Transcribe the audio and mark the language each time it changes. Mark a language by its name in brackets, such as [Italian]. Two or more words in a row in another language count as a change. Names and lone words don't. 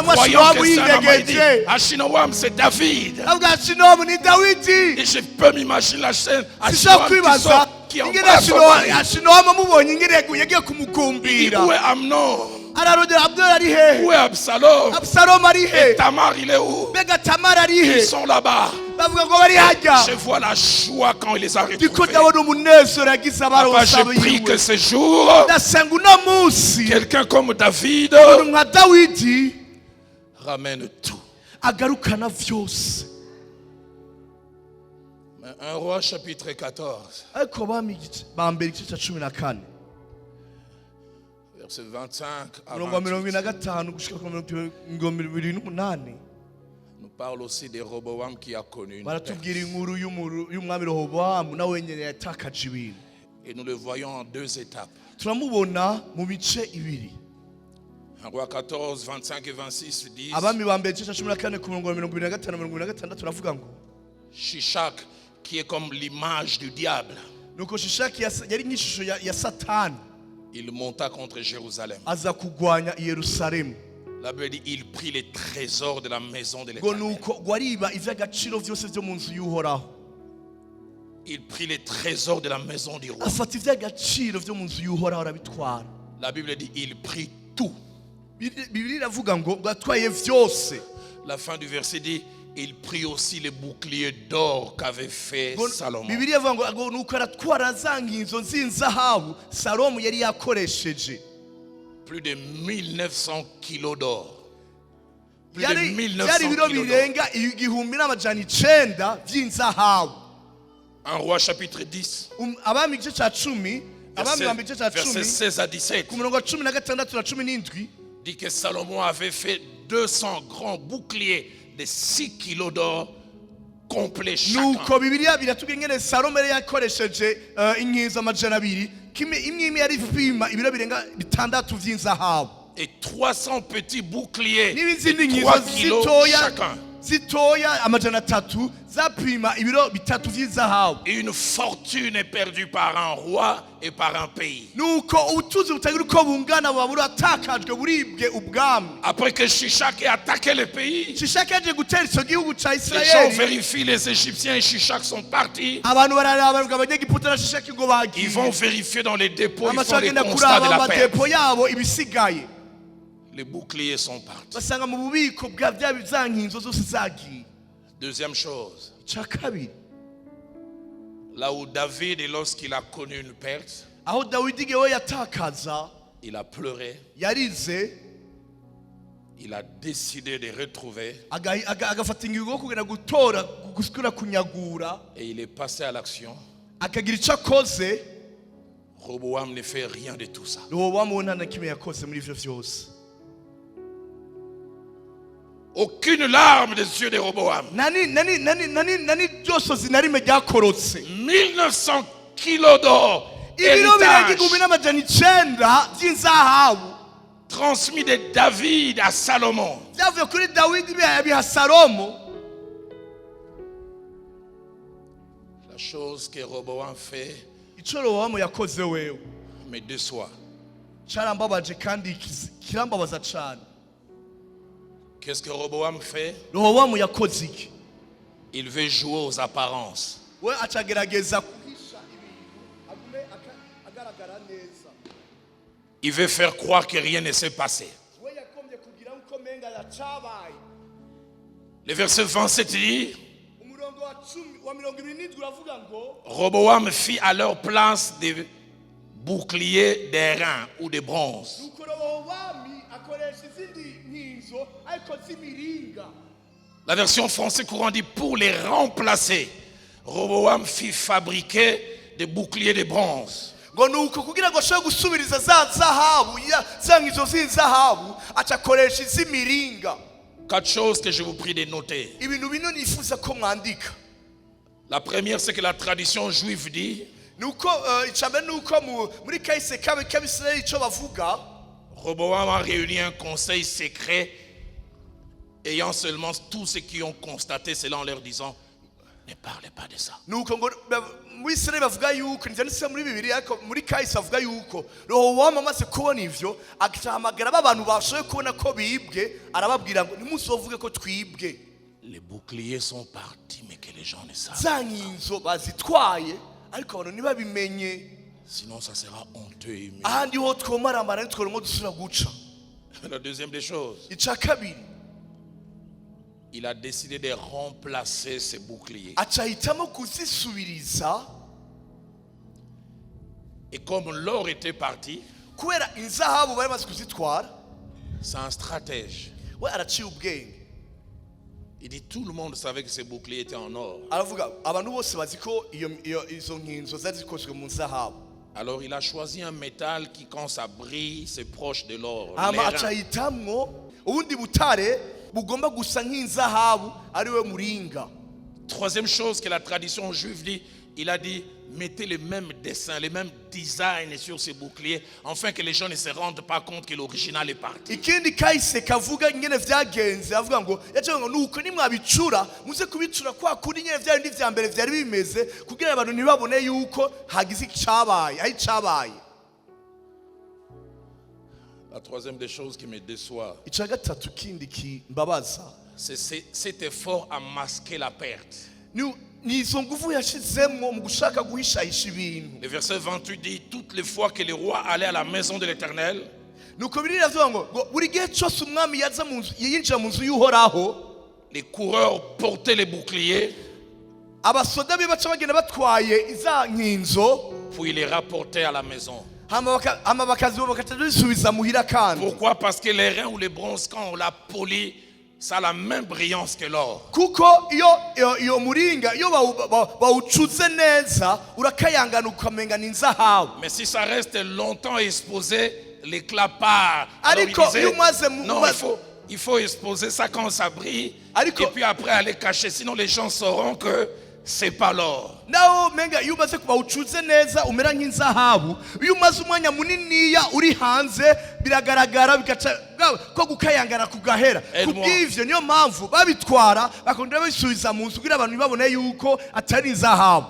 [French] Croyant [Rundi] n'amashiramu [French] que c'est un homme, il dit, [Rundi] yinyegeje. [French] Achinoam, c'est David. [Rundi] avuga ati nomu ni dawidi. [French] Et je peux m'imaginer la scène. [Rundi] sishobora Achinoam kwibaza [French] qui [Rundi] ingene [French] embrasse son mari. [Rundi] ashinomu amubonye ingene yagiye [French] Il dit, [Rundi] kumugumbira. [French] où est Amnon? [Rundi] ararondera abdora ari he, [French] Où est Absalom? [Rundi] abusalomu ari [French] Et [Rundi] he, [French] Tamar, il est où? [Rundi] mbega tamara ari [French] Ils [Rundi] he. [French] sont là-bas. [Rundi] bavuga ngo bari hajya. [French] Je vois la joie quand il les a [Rundi] ndiko [French] retrouvés. [Rundi] ndabona umunezero yagize [French] Papa, [Rundi] abaronsa [French] je prie que [Rundi] biwe. [French] ce jour, [Rundi] ndasenga uno munsi [French] quelqu'un comme David [Rundi] umuntu nka dawidi [French] ramène tout. [Rundi] agarukana vyose. [French] Mais 1 Roi chapitre 14, [Rundi] ariko bambere igice cya 14 [French] verset 25 à [Rundi] umurongo wa 28, 25 gushika ku 28 [French] nous parle aussi de Roboam qui a connu une perte. [Rundi] baratubwira inkuru y'umwami Rehobowamu nawe nyene yatakaje ibintu. [French] Et nous le voyons en 2 étapes. [Rundi] turamubona mu bice ibiri. [French] 1 Roi 14, 25 et 26 disent [Rundi] abami bambere igice cya 14 ku murongo wa 25 26 turavuga ngo [French] Shishak, qui est comme l'image du diable, [Rundi] nuko Shishaki yari nk'ishusho ya Satani [French] il monta contre Jérusalem. [Rundi] aza kugwanya i Yerusalemu. [French] La Bible dit il prit les trésors de la maison de [Rundi] ngo [French] l'Éternel. [Rundi] nuko gwariba ivy'agaciro vyose vyo mu nzu y'uhoraho. [French] Il prit les trésors de la maison du roi. [Rundi] afata ivy'agaciro vyo mu nzu y'uhoraho arabitwara. [French] La Bible dit il prit tout. [Rundi] Bibiri iravuga ngo atwaye vyose. [French] La fin du verset dit il prit aussi les boucliers d'or qu'avait fait Salomon. [Rundi] Bibiri iravuga ngo nuko aratwara za nkinzo z'inzahabu Salomo yari yakoresheje. [French] Plus de 1900 kilos d'or. Plus de [Rundi] Yari 1900 ibiro [French] kilos d'or. [Rundi] birenga 1900 vy'inzahabu. [French] 1 Roi chapitre 10, [Rundi] abami igice cya 10 abami bambere igice cya [French] verset 10 16 à 17. [Rundi] ku murongo wa 16 na 17 [French] Dit que Salomon avait fait 200 grands boucliers de 6 kilos d'or complets chacun. [Rundi] nuko bibiliya biratubwira ingene Salomo yari yakoresheje inkinzo 200 imwe yari ipima ibiro birenga 6 vy'inzahabu. [French] Et 300 petits boucliers [Rundi] n'ibizindi [French] de [Rundi] nkinzo [French] 3 kilos chacun. [Rundi] zitoya 300 zapima ibiro 3 vy'inzahabu. [French] Et une fortune est perdue par un roi et par un pays. [Rundi] nuko ubutunzi butagira uko bungana buba buratakajwe buribwe ubwami. [French] Après que Shishak ait attaqué le pays, [Rundi] Shishaki yaje gutera ico gihugu ca [French] les gens [Rundi] Isirayeli. [French] vérifient, les Égyptiens et Shishak sont partis. [Rundi] abantu bararaba ngo abanyegiputa na Shishaki ngo bagiye. [French] Ils vont vérifier dans les dépôts, ils font [Rundi] amashaka [French] les [Rundi] agenda [French] constats de [Rundi] kuraba [French] la perte. [Rundi] amadepo yabo ibisigaye. [French] Les boucliers sont partis. [Rundi] basanga mu bubiko bwa bya nkinzo zose zagiye. [French] Deuxième chose, [Rundi] Ca kabiri, [French] là où David, lorsqu'il a connu une perte, [Rundi] aho Dawidi igihe yatakaza [French] il a pleuré, [Rundi] yarize [French] il a décidé de retrouver [Rundi] agafata ingingo yo kugenda gutora gusukura kunyagura [French] et il est passé à l'action. [Rundi] akagira icyo akoze. [French] Roboam ne fait rien de tout ça. [Rundi] Rehobowamu nta na kimwe yakoze muri ivyo vyose. [French] Aucune larme des yeux de Roboam. [Rundi] nani ryosozi na rimwe ryakorotse. [French] 1900 kilos d'or, [Rundi] ibiro birenga [French] héritage [Rundi] 1900 vy'inzahabu [French] transmis de David à Salomon. [Rundi] byavuye kuri Dawidi biha Salomo. [French] La chose que Roboam fait [Rundi] ico Rehobowamu yakoze wewe [French] me déçoit. [Rundi] carambabaje kandi kirambabaza cane. [French] Qu'est-ce que Roboam fait? [Rundi] Rehobowamu yakoze iki? [French] Il veut jouer aux apparences. [Rundi] we acagerageza kuhisha ibintu agume agaragara neza. [French] Il veut faire croire que rien ne s'est passé. [Rundi] we yakombye kugira uko menga yacabaye. [French] Le verset 27 dit, [Rundi] umurongo wa 27 uravuga ngo [French] Roboam fit à leur place des boucliers d'airain ou de bronze. [Rundi] nuko Rehobowamu akoresha izindi nkinzo ariko z'imiringa. [French] La version français courant dit pour les remplacer, Roboam fit fabriquer des boucliers de bronze. [Rundi] ngo nuko kugira ngo ashobore gusubiriza za zahabu za nkinzo z'inzahabu acakoresha iz'imiringa. [French] 4 choses que je vous prie de noter. [Rundi] ibintu bino nifuza ko mwandika. [French] La première, c'est que la tradition juive dit, [Rundi] nuko icambere nuko muri kahise k'Abisirayeli ico bavuga [French] Roboam a réuni un conseil secret ayant seulement tous ceux qui ont constaté cela en leur disant, ne parlez pas de ça. [Rundi] nuko ngo muri Israeli bavuga yuko nzanditse muri Bibiliya ariko muri Kahise bavuga yuko Rehobowamu amaze kubona ivyo agahamagara abantu bashoboye kubona ko bibwe arababwira ngo nimusovuge ko twibwe. [French] Les boucliers sont partis, mais que les gens ne savent [Rundi] za [French] pas. [Rundi] nkinzo bazitwaye ariko abantu ntibabimenye, [French] Sinon, ça sera honteux et humiliant. [Rundi] ahandi ho twomaramara ntitworongo dusubira guca. [French] La deuxième des choses, [Rundi] Ica kabiri [French] il a décidé de remplacer ses boucliers. [Rundi] aca ahitamo kuzisubiriza, [French] Et comme l'or était parti, [Rundi] kubera inzahabu bari bamaze kuzitwara, [French] c'est un stratège. [Rundi] we araciye ubwenge. [French] Il dit tout le monde savait que ces boucliers étaient en or. [Rundi] Aravuga abantu bose bazi ko izo nkinzo zari zikozwe mu nzahabu. [French] Alors il a choisi un métal qui, quand ça brille, c'est proche de l'or. [Rundi] Hama [French] L'airain. [Rundi] aca ahitamwo ubundi butare bugomba gusa nk'inzahabu ariwe muringa. [French] Troisième chose que la tradition juive dit, il a dit, mettez les mêmes dessins, les mêmes designs sur ces boucliers, afin que les gens ne se rendent pas compte que l'original est parti. [Rundi] Ikindi Kahise kavuga nyene vyagenze avuga ngo yacavuga ngo nuko nimwabicura muze kubicura kwa kuri nyene vya bindi vya mbere vyari bimeze kugira abantu ntibabone yuko hagize icabaye aho icabaye. [French] La troisième des choses qui me déçoit, [Rundi] Ica gatatu kindi kimbabaza [French] c'est cet effort à masquer la perte. [Rundi] ni izo nguvu yashizemwo mu gushaka guhishahisha ibintu. [French] Le verset 28 dit, toutes les fois que le roi allait à la maison de l'Éternel, [Rundi] Nuko Bibiliya iravuga ngo buri gihe cyose umwami yaza mu nzu yinjira mu nzu y'Uhoraho, [French] les coureurs portaient les boucliers, [Rundi] abasoda be baca bagenda batwaye iza nkinzo, [French] puis les rapportaient à la maison. [Rundi] hama bakazisubiza muhira kandi. [French] Pourquoi? Parce que l'airain ou le bronze, quand on l'a poli, ça a la même brillance que l'or. [Rundi] Kuko iyo muringa iyo bawucuze neza urakayangana ukamenga n'inzahabu. [French] Mais si ça reste longtemps exposé, l'éclat part. Alors il [Rundi] Ariko [French] disait, [Rundi] iyo umaze [French] non, il faut exposer ça quand ça brille, [Rundi] Ariko- [French] et puis après aller cacher, sinon les gens sauront que c'est pas l'or. [Rundi] naho menga iyo umaze bawucuze neza umera nk'inzahabu, iyo umaze umwanya muniniya uri hanze biragaragara bigaca ko gukayangana kugahera. Kubw'ivyo niyo mpamvu babitwara bakongera babisubiza mu nzu kugira abantu ntibabone yuko atari inzahabu.